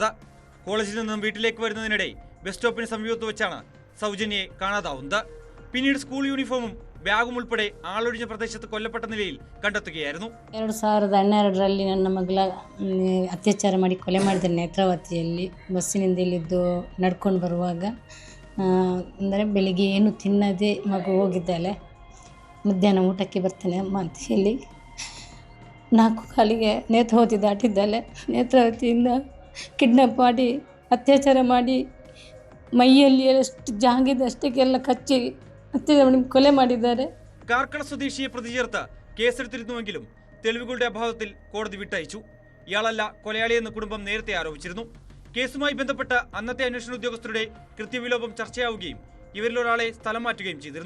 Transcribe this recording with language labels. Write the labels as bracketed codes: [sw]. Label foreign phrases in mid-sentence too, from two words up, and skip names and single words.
[ml] കോളേജിൽ നിന്നും വീട്ടിലേക്ക് വരുന്നതിനിടെ ബസ് സ്റ്റോപ്പിന് സമീപത്ത് വെച്ചാണ് സൗജന്യയെ കാണാതാവുന്നത്. പിന്നീട് സ്കൂൾ യൂണിഫോമും ಬ್ಯಾಗು ಉൾപ്പെടെ ആളൊഴിഞ്ഞ പ്രദേശത്ത് കൊല്ലപ്പെട്ട നിലയിൽ കണ്ടെത്തുകയായിരുന്നു. [kn] 2012ರಲ್ಲಿ ನನ್ನ ಮಗಳ ಅತ್ಯಾಚಾರ ಮಾಡಿ ಕೊಲೆ ಮಾಡಿದ ನೇತ್ರಾವತಿಯಲ್ಲಿ ಬಸ್ಸಿನಿಂದ ಇಲ್ಲಿದ್ದು ನಡ್ಕೊಂಡು ಬರುವಾಗ ಅಂದರೆ ಬೆಳಿಗ್ಗೆ ಏನು ತಿನ್ನದೆ ಮಗು ಹೋಗಿದ್ದಾಳೆ. ಮಧ್ಯಾಹ್ನ ಊಟಕ್ಕೆ ಬರ್ತಾನೆ ಅಮ್ಮ ಅಂತ ಹೇಳಿ 4 ಕಾಲಿಗೆ ನೇತ್ರಾವತಿ ದಾಟಿದ್ದಾಳೆ. ನೇತ್ರಾವತಿಯಿಂದ ಕಿಡ್ನಾಪ್ ಮಾಡಿ ಅತ್ಯಾಚಾರ ಮಾಡಿ ಮೈಯಲ್ಲಿ ಎಷ್ಟು ಜಾಗಿದೆ ಅಷ್ಟಕ್ಕೆಲ್ಲ ಕಚ್ಚಿ കൊല ಮಾಡಿದ್ದಾರೆ. [ml] കാർക്കട സ്വദേശിയെ പ്രതി ചേർത്ത് കേസെടുത്തിരുന്നുവെങ്കിലും തെളിവുകളുടെ അഭാവത്തിൽ കോടതി വിട്ടയച്ചു. ഇയാളല്ല കൊലയാളിയെന്ന് കുടുംബം നേരത്തെ ആരോപിച്ചിരുന്നു. കേസുമായി ബന്ധപ്പെട്ട അന്നത്തെ അന്വേഷണ ഉദ്യോഗസ്ഥരുടെ കൃത്യവിലോപം ചർച്ചയാവുകയും ഇവരിലൊരാളെ സ്ഥലം മാറ്റുകയും ചെയ്തിരുന്നു.